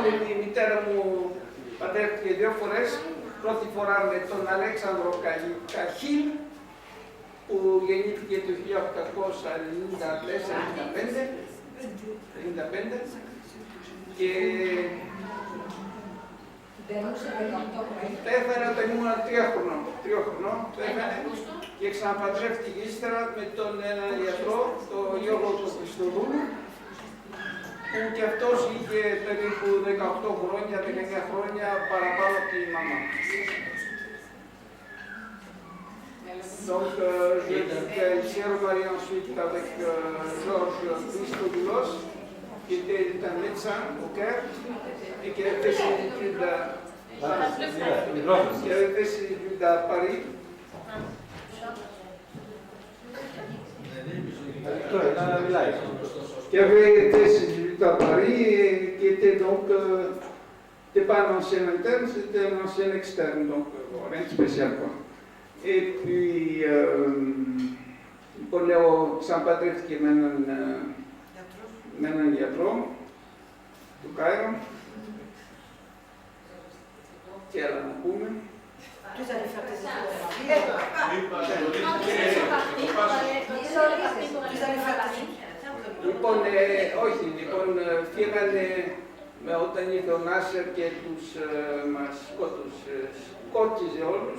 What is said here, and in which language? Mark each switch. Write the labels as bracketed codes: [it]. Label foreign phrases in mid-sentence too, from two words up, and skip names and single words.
[el] Η μητέρα μου παντρεύτηκε 2 φορές. Πρώτη φορά με τον Αλέξανδρο Καχίλ, που γεννήθηκε το 1894-95 και πέθανε όταν ήμουν 3 χρονών. Πέθανε και ξαναπαντρεύτηκε ύστερα με τον έναν ιατρό, τον Γιώργο του Χριστοδούλου, που και αυτός είχε περίπου 18 χρόνια, 19 χρόνια παραπάνω από τη μαμά. [fr] Donc, je suis remarié ensuite avec Georges Christodoulos, qui était un médecin au Caire et qui avait fait ses études à Paris. Qui avait fait ses études à Paris et qui était donc, c'était pas un ancien interne, c'était un ancien externe, donc rien de spécial quoi. Et puis, [el] λοιπόν, λέω, ξαναπαντρεύτηκε με έναν γιατρό του Κάιρο. Τι άλλα να πούμε. Λοιπόν, όχι, λοιπόν, φύγανε όταν ήρθε ο Νάσερ και τους μας σκότιζε όλους.